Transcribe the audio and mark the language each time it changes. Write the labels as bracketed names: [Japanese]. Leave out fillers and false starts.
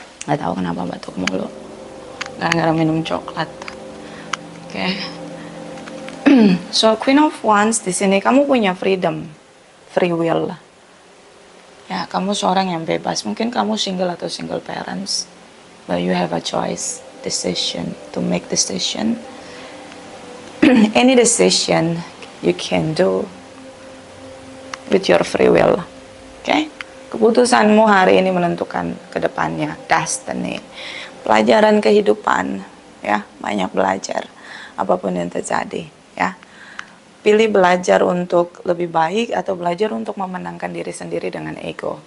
[Indonesian] Nggak tahu kenapa batuk mulu. Gara-gara minum coklat. Oke. So Queen of Wands di sini kamu punya [English] freedom, free will. [Indonesian] Ya, kamu seorang yang bebas. Mungkin kamu single atau single parents. [English] but you have a choice, decision, to make decision. Any decision you can do with your free will. Okay? [Indonesian] Keputusanmu hari ini menentukan ke depannya, destiny. Pelajaran kehidupan, ya, banyak belajar apapun yang terjadi, ya. Pilih belajar untuk lebih baik atau belajar untuk memenangkan diri sendiri dengan ego.